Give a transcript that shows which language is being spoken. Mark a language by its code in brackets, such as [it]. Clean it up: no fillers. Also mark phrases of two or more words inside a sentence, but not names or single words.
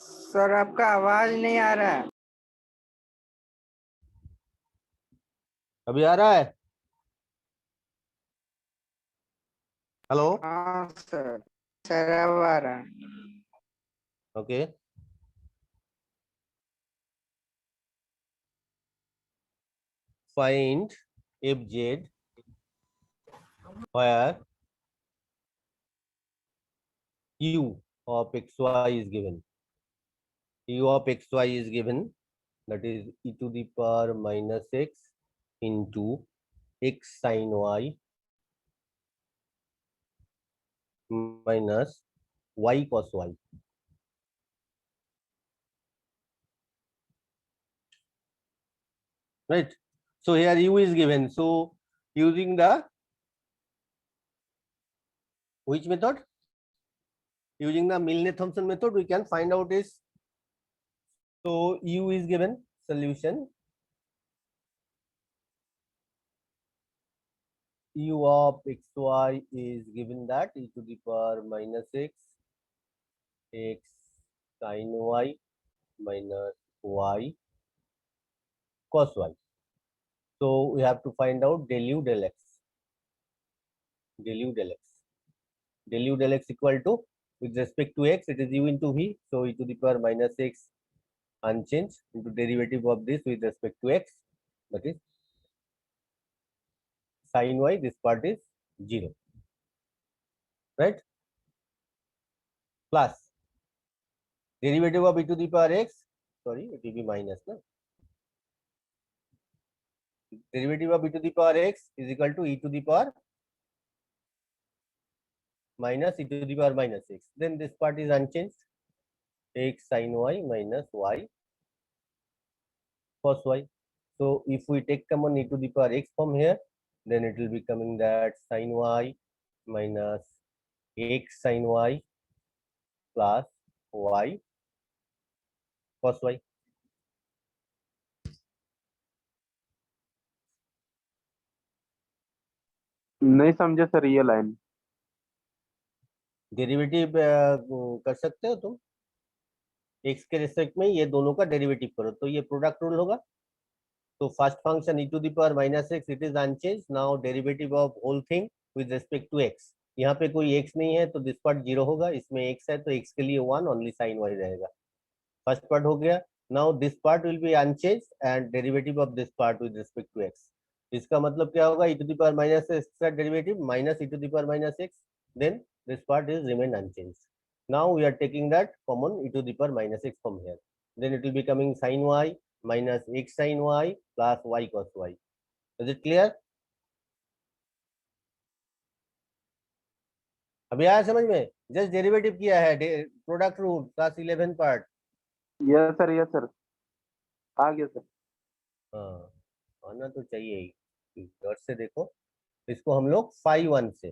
[hi] सर आपका आवाज नहीं आ रहा है। अभी आ रहा है? हेलो? हाँ सर अब आ रहा है। [en] ओके, find fz where u of xy is given. U of xy is given, that is e to the power minus x into x sin y minus y cos y. Right? So here u is given. So using the which method? Using the Milne-Thomson method, we can find out is, so u is given, solution u of xy is given that e to the power minus x sin y minus y cos y. So we have to find out del u del x. Del u del x. Del u del x equal to, with respect to x, it is u into v. So e to the power minus x unchanged into derivative of this with respect to x, that is sin y, this part is 0. Right? Plus derivative of e to the power x, sorry, it will be minus, no? Derivative of e to the power x is equal to e to the power minus e to the power minus x. Then this part is unchanged, x sin y minus y cos y. So if we take common e to the power x from here, then it will be coming that sin y minus x sin y plus y cos y. [hi] नहीं समझे सर ये लाइन। डेरिवेटिव कर सकते हो तुम, x के रिस्पेक्ट में ये दोनों का डेरिवेटिव करो तो ये [en] product rule [hi] होगा. [en] तो first function e to the power minus x, it is unchange. now derivative of whole thing with respect to x. [hi] यहाँ पे कोई x नहीं है तो [en] this part 0 [hi] होगा, इसमें x है तो x के लिए 1 [en] only sine y [hi] रहेगा. [en] first part [hi] हो गया. [en] now this part will be unchange and derivative of this part with respect to x. [hi] इसका मतलब क्या होगा, [en] e to the power minus x [hi] का [en] derivative minus e to the power minus x, then this part is remain unchange. now we are taking that common e to the power minus x from here, then it will be coming sin y minus x sin y plus y cos y. Is it clear? [hi] अभी आया समझ में? [en] just derivative [hi] किया है, [en] product rule class 11 part. yes sir [hi] आ गया सर। हाँ, आना तो चाहिए ही. डॉट से देखो, इसको हम लोग फाई 1 से.